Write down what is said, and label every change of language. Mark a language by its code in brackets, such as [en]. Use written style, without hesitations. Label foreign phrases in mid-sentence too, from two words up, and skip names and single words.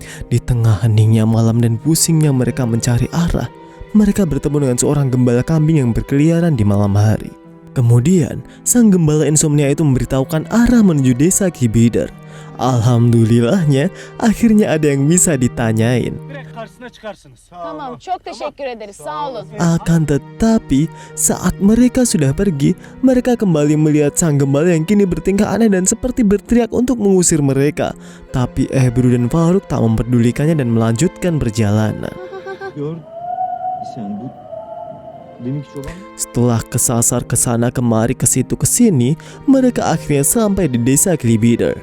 [id] Di tengah heningnya malam dan pusingnya mereka mencari arah, mereka bertemu dengan seorang gembala kambing yang berkeliaran di malam hari. Kemudian, sang gembala insomnia itu memberitahukan arah menuju desa Kibidar. Alhamdulillahnya, akhirnya ada yang bisa ditanyain. [tr] Tamam, çok teşekkür ederiz. Sağ olun. [id] Akan tetapi, saat mereka sudah pergi, mereka kembali melihat sang gembala yang kini bertingkah aneh dan seperti berteriak untuk mengusir mereka. Tapi Ebru dan Faruk tak memperdulikannya dan melanjutkan perjalanan. Setelah kesasar kesana kemari ke situ kesini, mereka akhirnya sampai di desa Klibidar.